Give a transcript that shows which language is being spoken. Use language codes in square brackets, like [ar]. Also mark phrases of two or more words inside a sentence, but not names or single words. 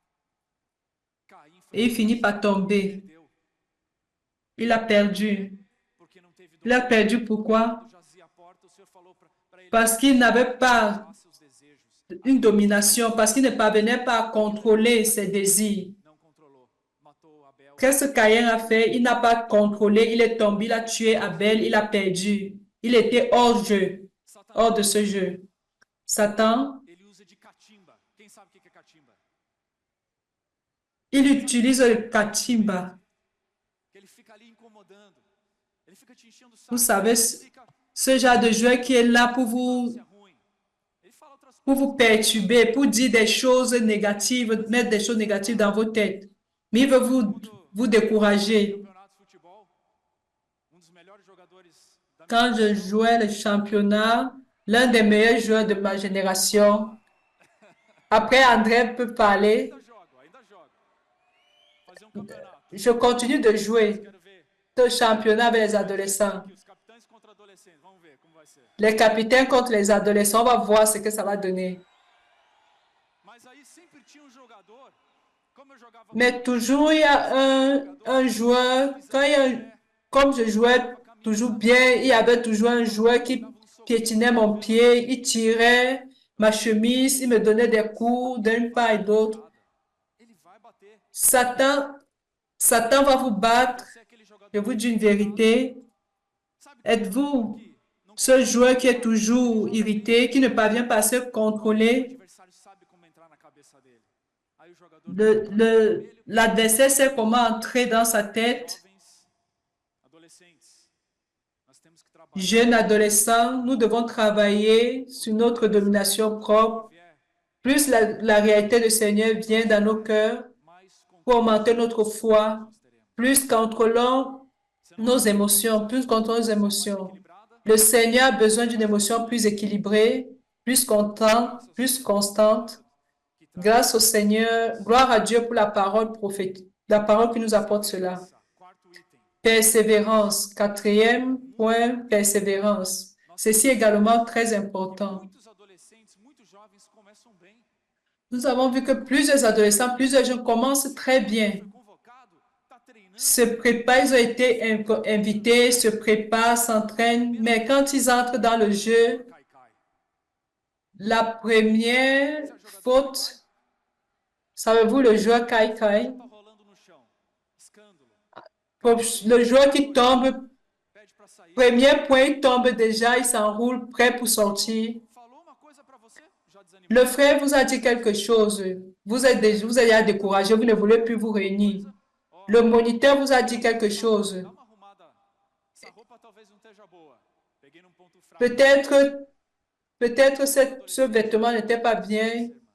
[pt] Caim foi [fr] et il finit par tomber. [pt] perdeu, [fr] Il a perdu. [pt] porque não teve [fr] Il a [pt] domínio. [fr] perdu pourquoi? [pt] Quando jazia à porta, o Senhor falou para ele: [fr] Parce qu'il n'avait pas [pt] "Faça seus desejos." [fr] une domination, parce qu'il ne parvenait pas à contrôler ses désirs. [pt] Não controlou. Matou Abel. [fr] Qu'est-ce que Caïn a fait? Il n'a pas contrôlé, il est tombé, il a tué Abel, il a perdu. Il était hors jeu, hors de ce jeu. Satan, [pt] Ele usa de catimba. Quem sabe o que é catimba? [fr] il utilise le katimba. [pt] Que ele fica ali incomodando. Ele fica te enchendo o saco. [fr] Vous savez, [pt] Ele fica [fr] ce genre de joueur qui est là pour vous [pt] "Isso é ruim." Ele fala outras [fr] pour [pt] coisas. [fr] vous perturber, pour dire des choses négatives, mettre des choses négatives dans vos têtes. Mais il veut vous décourager. [pt] Campeonato de futebol, dos melhores jogadores da minha [fr] Quand je jouais le championnat, l'un des meilleurs joueurs de ma génération, après André peut parler, [pt] ainda jogo. Fazer campeonato. [fr] je continue de jouer [pt] Quero ver [fr] ce championnat avec les adolescents. [pt] aqui os capitães contra adolescentes. Vamos ver como vai ser. [fr] Les capitaines contre les adolescents, on va voir ce que ça va donner. [pt] Mas aí sempre tinha jogador, como eu jogava [fr] Mais toujours, il y a un joueur, comme je jouais toujours bien, il y avait toujours un joueur qui piétinait mon pied, il tirait ma chemise, il me donnait des coups d'une part et d'autre. [pt] ele vai bater. [fr] Satan va vous battre. [pt] Você é aquele jogador [fr] Je vous dis une vérité. [pt] sabe [fr] Êtes-vous [pt] que não [fr] ce joueur qui est toujours irrité, qui ne parvient pas à se [pt] o [fr] contrôler? [pt] adversário sabe como entrar na cabeça dele. Aí o jogador [fr] L'adversaire sait comment entrer dans sa tête. [pt] jovens, adolescentes, nós temos que trabalhar. [fr] Jeunes adolescents, nous devons travailler sur notre domination propre. [pt] Vier [fr] Plus la réalité du Seigneur vient dans nos cœurs [pt] mais [fr] pour augmenter notre foi, [pt] nós teremos. [fr] plus contrôlons nos émotions, plus contrôlons nos émotions. [pt] Equilibrada, [fr] Le Seigneur a besoin d'une émotion plus équilibrée, plus contente, plus constante. [pt] que traz [fr] Grâce au Seigneur, gloire à Dieu pour la parole prophétique, La parole qui nous apporte cela. [pt] Quarto item. [fr] Persévérance. Quatrième point, persévérance. Ceci est également très important. [pt] Muitos adolescentes, muitos jovens começam bem. [fr] Nous avons vu que plusieurs adolescents, plusieurs jeunes commencent très bien. [pt] Foi convocado, tá treinando, [fr] Se préparent, ils ont été invités, se préparent, s'entraînent, mais quand ils entrent dans le jeu, [pt] cai, cai. [fr] la première faute, savez-vous, le joueur Kai Kai, [pt] Tá rolando no chão. Escândalo. [fr] le joueur qui tombe, [pt] Pede pra sair. [fr] premier point, il tombe déjà, il s'enroule, prêt pour sortir. [pt] Falou uma coisa pra você? Já desanimou? [fr] Le frère vous a dit quelque chose. Vous êtes déjà découragé, vous ne voulez plus vous réunir. Le moniteur vous a dit quelque chose. [pt] Dá uma arrumada. Essa roupa talvez não esteja boa. Peguei num ponto fraco. [fr] Peut-être ce vêtement n'était pas bien.